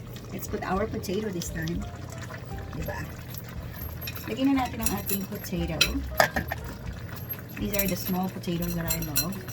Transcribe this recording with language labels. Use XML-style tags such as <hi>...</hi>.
<en>Let's put our potato this time.</en> <tl>Diba? Lagyan na natin ang ating potato.</tl> <en>These are the small potatoes that I love.</en>